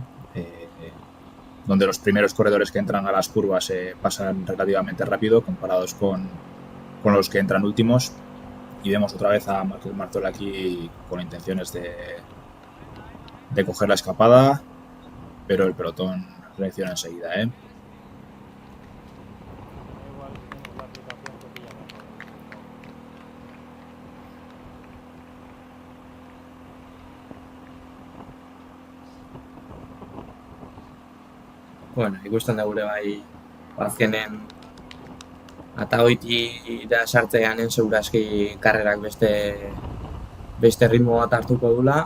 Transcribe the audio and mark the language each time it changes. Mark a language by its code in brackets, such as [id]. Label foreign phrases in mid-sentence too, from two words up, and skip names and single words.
[es] Donde los primeros corredores que entran a las curvas pasan relativamente rápido comparados con los que entran últimos, y vemos otra vez a Markel Martola aquí con intenciones de coger la escapada, pero el pelotón reacciona enseguida, [eu] Ikusten dugu bai, azkenen Atagoitira sartzeanen segurazki karrerak beste ritmo bat hartuko dula.